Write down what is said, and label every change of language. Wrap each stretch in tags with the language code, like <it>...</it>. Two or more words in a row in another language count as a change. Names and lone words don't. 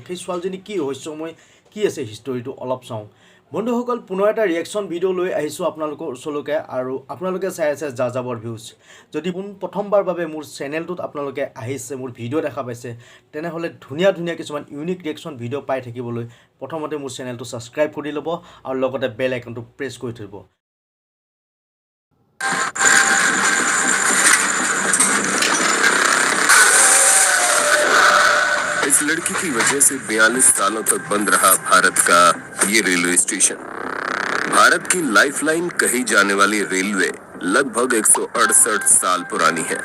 <as>সেই ছোৱালীজনী কি ৰহস্যময় কি আছে হিষ্টৰীটো অলপ চাওঁ। বন্ধুসকল, পুনৰ এটা</as> <en>reaction video'</en> <as>লৈ আহিছোঁ আপোনালোকৰ ওচৰলৈকে আৰু আপোনালোকে চাই আছে যাযাবৰ ভিউজ। যদি প্ৰথমবাৰ বাবে মোৰ চেনেলটোত আপোনালোকে আহিছে, মোৰ ভিডিঅ' দেখা পাইছে, তেনেহ'লে ধুনীয়া ধুনীয়া কিছুমান</as> <en>unique reaction video'</en> <as>পাই থাকিবলৈ প্ৰথমতে মোৰ চেনেলটো ছাবস্ক্ৰাইব কৰি ল'ব আৰু লগতে</as> <en>bell iconটো</en> <as>প্ৰেছ কৰি থৈ দিব।</as> <hi>इस लड़की की वजह से 42 सालों तक बंद रहा भारत का ये रेलवे स्टेशन। भारत की लाइफलाइन कही जाने वाली रेलवे लगभग 168 साल पुरानी है।</hi>